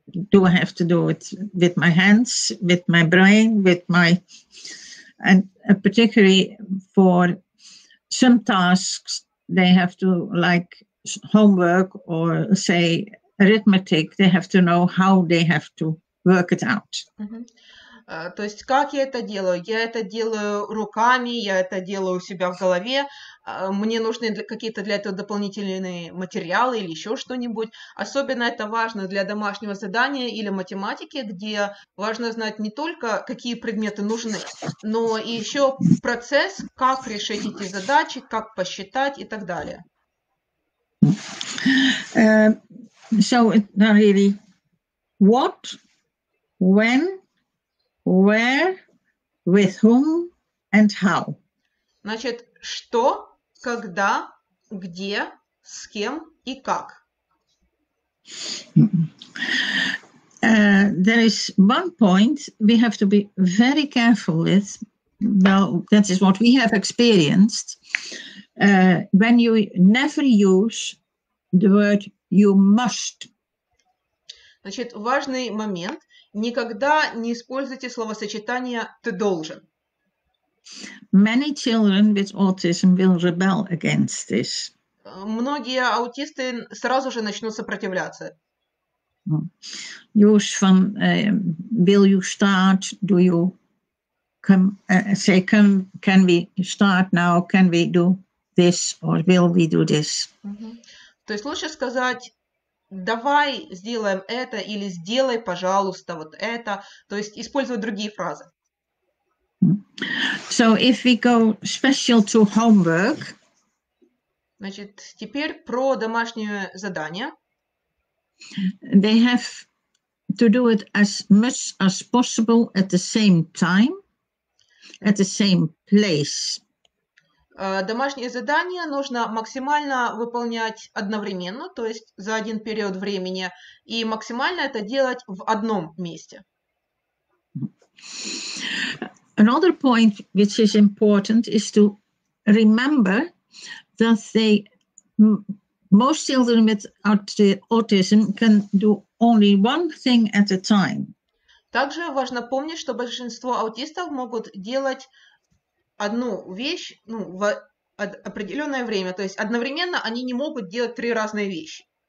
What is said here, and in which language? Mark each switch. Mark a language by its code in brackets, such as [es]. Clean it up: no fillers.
[en] Do I have to do it with my hands, with my brain, with my... And particularly for some tasks, they have to, like homework or say arithmetic, they have to know how they have to work it out. [ru] То есть как я это делаю? Я это делаю руками, я это делаю у себя в голове. Мне нужны какие-то для этого дополнительные материалы или еще что-нибудь. Особенно это важно для домашнего задания или математики, где важно знать не только, какие предметы нужны, но и еще процесс, как решить эти задачи, как посчитать и так далее. [en] So it's not really what, when, where, with whom and how. [ru] Значит, что, когда, где, с кем и как. [en] There is one point we have to be very careful with. Well, that is what we have experienced. When you never use the word you must. [ru] Значит, важный момент. Никогда не используйте словосочетание «ты должен». [en] Many children with autism will rebel against this. [ru] Многие аутисты сразу же начнут сопротивляться. [en] Use van will you start? Do you come? Say can we start now? Can we do this or will we do this? [ru] То есть лучше сказать давай сделаем это или сделай, пожалуйста, вот это. То есть использовать другие фразы. [en] So if we go special to homework. [ru] Значит, теперь про домашнее задание. [en] They have to do it as much as possible at the same time, at the same place. [ru] Домашнее задание нужно максимально выполнять одновременно, то есть за один период времени, и максимально это делать в одном месте. [en] Another point which is important is to remember that most children with autism can do only one thing at a time. [ru] Также важно помнить, что большинство аутистов могут делать одну вещь в определенное время. То есть одновременно они не могут делать 3 разные вещи.